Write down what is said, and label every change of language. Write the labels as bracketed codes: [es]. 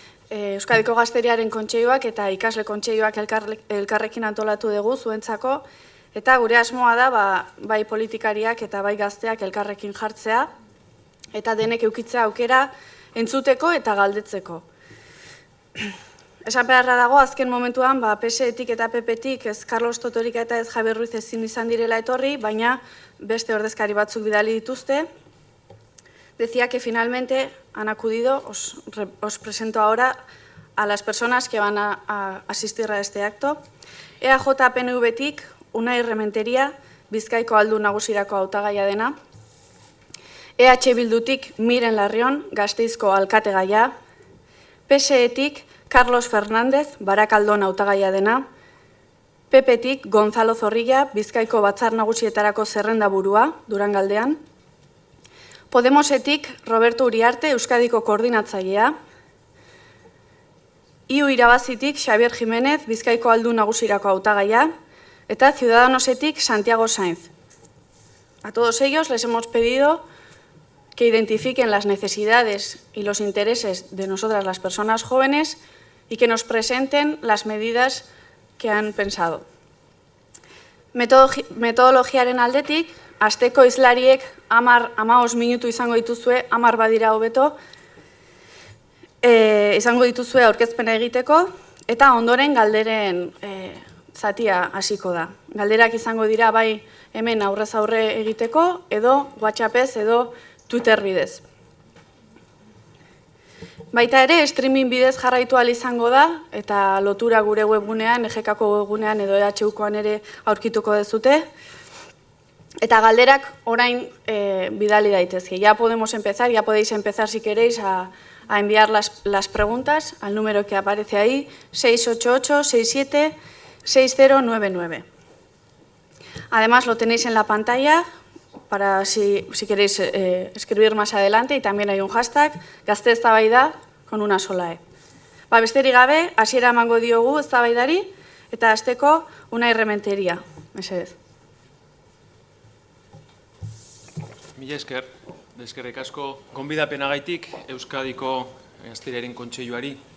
[eu] Euskadiko Gazteriaren Kontseiluak eta ikasle kontseiluak elkarrekin antolatu dugu zuentzako, eta gure asmoa da bai politikariak eta bai gazteak elkarrekin jartzea, eta denek eukitzea aukera entzuteko eta galdetzeko. Esan beharra dago, azken momentuan, PSetik eta PPtik ez Carlos Totorika eta ez Javier Ruiz ezin izan direla etorri, baina beste ordezkari batzuk bidali dituzte. [es] Decía que finalmente han acudido, os presento ahora a las personas que van a asistir a este acto. [eu] EAJ-PNV-tik, Unai Rementeria, Bizkaiko Aldun Nagusirako hautagaia dena. EH Bildutik, Miren Larrion, Gasteizko alkategaia. PSetik, Carlos Fernández, Barakaldon hautagaia dena. PPtik, Gonzalo Zorrilla, Bizkaiko Batzar Nagusietarako zerrendaburua, Durangaldean. Podemosetik, Roberto Uriarte, Euskadiko koordinatzailea. IU Irabazitik, Xavier Jiménez, Bizkaiko Aldun Nagusirako hautagaia. Eta Ciudadanosetik, Santiago Sainz. [es] A todos ellos les hemos pedido que identifiquen las necesidades y los intereses de nosotras las personas jóvenes y que nos presenten las medidas que han pensado. [eu] Metodologiaren aldetik, asteko hizlariek 15 minutu izango dituzue, 10 badira hobeto, izango dituzue aurkezpena egiteko, eta ondoren galderen zatia hasiko da. Galderak izango dira bai hemen aurrez aurre egiteko, edo WhatsAppez edo Twitter bidez. Baita ere, streaming bidez jarraitu ahal izango da, eta lotura gure webgunean, EGKko webgunean edo EHUkoan ere aurkituko dezute. Eta galderak orain bidali daitezke. [es] Ya podemos empezar, ya podéis empezar si queréis a enviar las preguntas al número que aparece ahí, 688-67-6099. Además, lo tenéis en la pantalla para si queréis escribir más adelante, y también hay un hashtag, Gazte eztabaida, con una sola E. [eu] Besterik gabe, hasiera emango diogu eztabaidari, eta hasteko Unai Rementeria. Mesedez. Mila esker, eskerrik asko gonbidapenagaitik Euskadiko Gazteriaren Kontseiluari.